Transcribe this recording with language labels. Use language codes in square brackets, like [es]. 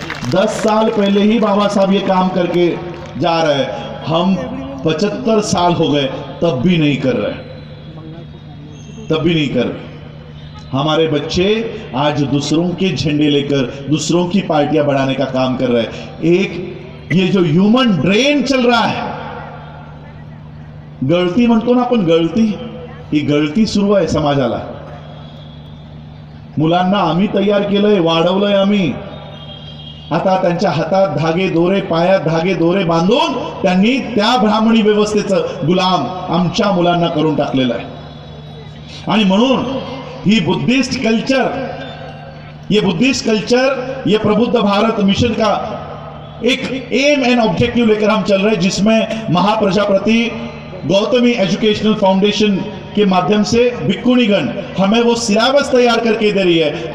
[hi] 10 साल पहले ही बाबा साहब ये काम करके जा रहे हैं। हम 75 साल हो गए तब भी नहीं कर रहे, तब भी नहीं कर रहे। हमारे बच्चे आज दूसरों के झंडे लेकर दूसरों की पार्टियां बढ़ाने का काम कर रहे हैं। एक ये जो ह्यूमन ड्रेन चल रहा है, [mr] गळती म्हणतो ना आपण, गळती, ही गळती सुरू आहे समाजाला। मुलांना आम्ही तयार केलंय, वाढवलंय आम्ही। आता त्यांच्या हातात धागे दोरे, पायात धागे दोरे बांधून त्यांनी त्या ब्राह्मणी व्यवस्थेचं गुलाम आमच्या मुलांना करून टाकलेलं आहे। आणि म्हणून ही बुद्धिस्ट कल्चर, [hi] ये बुद्धिस्ट कल्चर, ये प्रबुद्ध भारत मिशन का एक एम एंड ऑब्जेक्टिव लेकर हम चल रहे हैं, जिसमें महाप्रजापति गौतमी एजुकेशनल फाउंडेशन के माध्यम से भिक्खुनीगण हमें वो सिलेबस तैयार करके दे रही है।